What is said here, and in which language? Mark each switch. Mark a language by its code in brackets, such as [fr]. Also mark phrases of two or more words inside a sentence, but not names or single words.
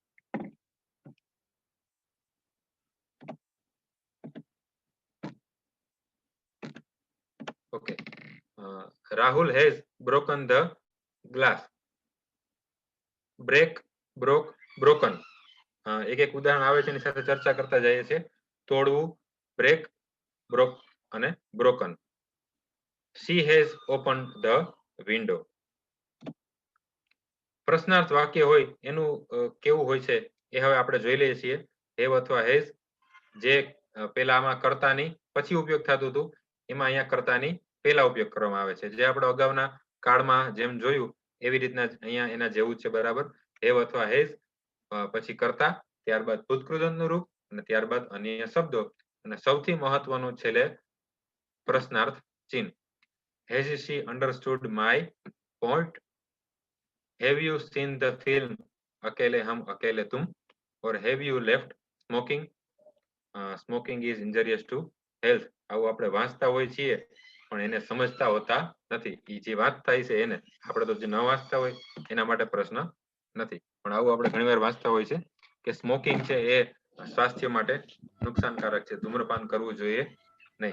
[en] okay, Rahul has broken the glass. break, broke, broken. [gu] એક ઉદાહરણ આવે છે એની સાથે ચર્ચા કરતા જઈએ છીએ. તોડવું, [en] break, broke [gu] અને બ્રોકન. [en] She has opened the window. [gu] પ્રશ્નાર્થ વાક્ય હોય એનું કેવું હોય છે એ હવે આપણે જોઈ લઈએ છીએ. હેવ અથવા હેઝ જે પેલા આમાં કર્તાની પછી ઉપયોગ થતું હતું, એમાં અહીંયા કર્તાની પહેલા ઉપયોગ કરવામાં આવે છે. જે આપણે અગાઉના કાળમાં જેમ જોયું એવી રીતના અહીંયા એના જેવું જ છે, બરાબર. હેવ અથવા હેઝ પછી કર્તા, ત્યારબાદ ભૂતકૃદંતનું રૂપ અને ત્યારબાદ અન્ય શબ્દો અને સૌથી મહત્વનું છેલ્લે પ્રશ્નાર્થ ચિહ્ન. [en] Has she understood my point? Have you seen the film Akele Hum Akele Tum? Or have you left smoking? Smoking is injurious to health. [gu] આવું આપણે વાંચતા હોય છીએ પણ એને સમજતા હોતા નથી. એ જે વાંચતા છે એને, આપણે તો જે ન વાંચતા હોય એના માટે પ્રશ્ન નથી. પણ આવું આપણે ઘણીવાર વાંચતા હોય છે કે સ્મોકિંગ છે એ સ્વાસ્થ્ય માટે નુકસાનકારક છે, ધૂમ્રપાન કરવું જોઈએ નહીં.